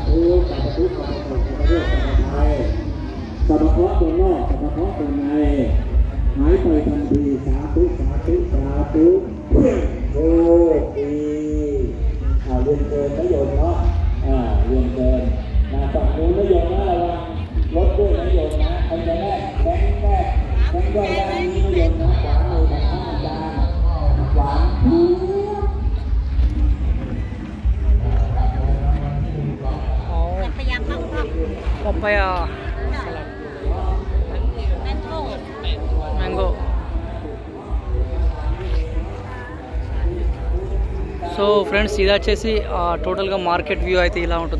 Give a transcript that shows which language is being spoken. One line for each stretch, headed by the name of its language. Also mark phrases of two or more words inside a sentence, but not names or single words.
Thai: ธุสาธุสาธุสาธุสาธุสาธุสาธุเคราะห์ตัวนอกสาธุเคราะห์ตัวในหายไปทันทีสาธุสาธุสาธุโอ้ดีเรียนเกินนโยมเนาะเรียนเกินฝั่งนู้นนโยมนะระวังรถด้วยนโยมนะใครจะแม่แบงค์ย่อยด้านนี้นโยมนะขวามือของท่านอาจารย์ขวา
English: papaya mango. so friends
Telugu: ఇది వచ్చేసి టోటల్గా
English: market view
Telugu: అయితే ఇలా ఉంటుంది.